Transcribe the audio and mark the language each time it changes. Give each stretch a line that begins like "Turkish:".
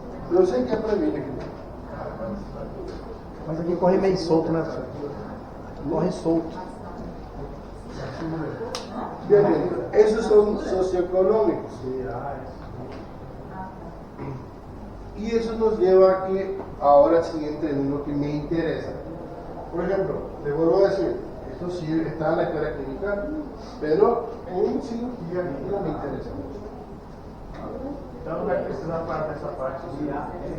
Portuguese: Eu sei que é proibido aqui. Mas aqui corre meio solto, né, professor? Aqui corre solto. Beleza. Esses são socioeconômicos. E isso nos leva a que
Spanish: ahora sí entre en lo que me interesa. Por ejemplo, te vuelvo a decir, esto sí está en la escuela clínica, pero en cirugía no me interesa mucho.
Portuguese: Então vai precisar parar dessa parte de ar.